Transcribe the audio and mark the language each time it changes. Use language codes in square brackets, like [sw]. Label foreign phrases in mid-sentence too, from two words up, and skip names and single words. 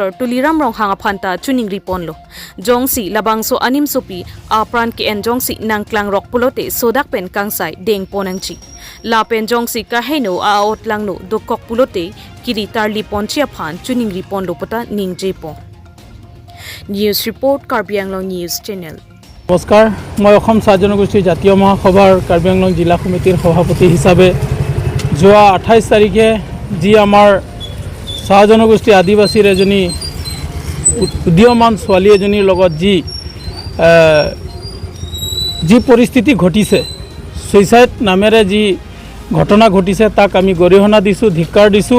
[mjw] Tuliram Ronghanga Phanta Chuning Riponlo Jongsi Labangso Anim Sopi Apran Ke En Jongsi Nangklang Rock Pulote Sodak Pen Kangsai Deng Ponangchi Lapen Jongsi Kaheno Aot Langno Dokok Pulote Kiri Tarli Ponchia Phan Chuning Riponlo Pota Ning Jepo [en] News Report [mjw] Karbi Anglo News Channel [as] নমস্কাৰ, মই অসম চাহ জনগোষ্ঠী জাতীয় মহাসভাৰ কাৰ্বি আংলং জিলা সমিতিৰ সভাপতি হিচাপে যোৱা 28 তাৰিখে যি আমাৰ চাহ জনগোষ্ঠী আদিবাসীৰ এজনী উদীয়মান ছোৱালী এজনীৰ লগত যি পৰিস্থিতি ঘটিছে, ছুইচাইড নামেৰে যি ঘটনা ঘটিছে, তাক আমি গৰিহণা দিছোঁ, ধিক্কাৰ দিছোঁ।